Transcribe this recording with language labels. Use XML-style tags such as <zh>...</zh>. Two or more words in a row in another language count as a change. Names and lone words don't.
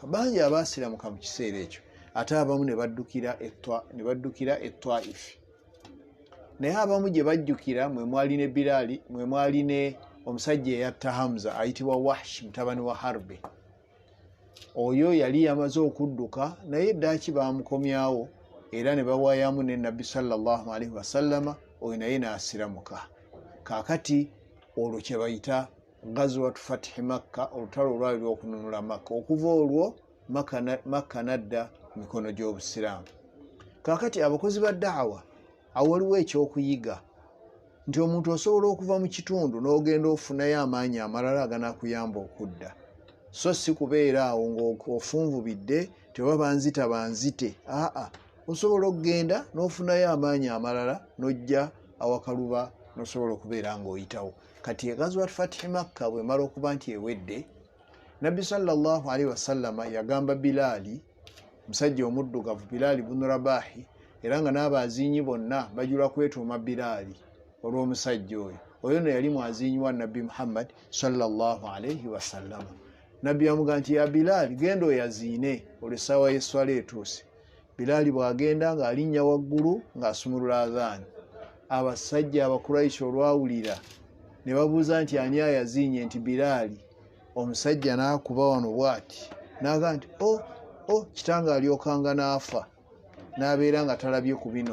<lg>Bangi abaasiramuka mu kiseera ekyo. ate abamu ne baddukira Etwaifu. Naye abamu gye bajjukira mwe mwali ne Bilaali, mwe mwali ne omusajja eyatta Hamza ayitibwa Wahshi mutabani wa Harbi. Oyo yali yamaze okudduka naye ddaaki bamukomyawo era ne bawaayamu ne Nabbi</lg> <ar>صلى الله عليه وسلم,</ar> <lg>oyo naye n'asiramuka. Kaakati olwo kye bayita Ghazwatu Fathi Makka, olutalo olwali lw'okununula Makka. Okuva olwo Makka nadda mikono gy'Obusiraamu. Kaakati abakozi ba da'wa awo waliwo ekyokuyiga nti omuntu osobola okuva mu kitundu n'ogenda ofunayo amaanyi amalala aganaakuyamba okudda, so si kubeera awo ng'ofunvubidde teba banzite. Osobola okugenda n'ofunayo amaanyi amalala n'ojja awakaluba n'osobola okubeera ng'oyitawo. Kati Ghazwatu Fathi Makka bwe mala okuba nti ewedde, Nabbi</lg> <ar>صلى الله عليه وسلم</ar> <lg>yagamba Bilaali, musajja omuddugavu Bilaali bunu Rabahi, era nga n'abazinyi bonna bajula kwetuuma Bilaali olw'omusajja oyo. Oyo no yali mwazinyi wa Nabbi Muhammad</lg> <ar>صلى الله عليه وسلم.</ar> <lg>Nabbi yamugamba nti ya Bilaali, genda oyaziine olw'essaawa y'esswala etuuse. Bilaali bw'agenda ng'alinnya waggulu ng'asumulula adhaani. Abasajja Abakuraishi olwawulira ne babuuza nti ani ayazinye, nti Bilaali. Omusajja n'akuba wano bw'ati n'agamba nti kitange alyokanga n'afa n'abeera nga talabye ku bino.</lg>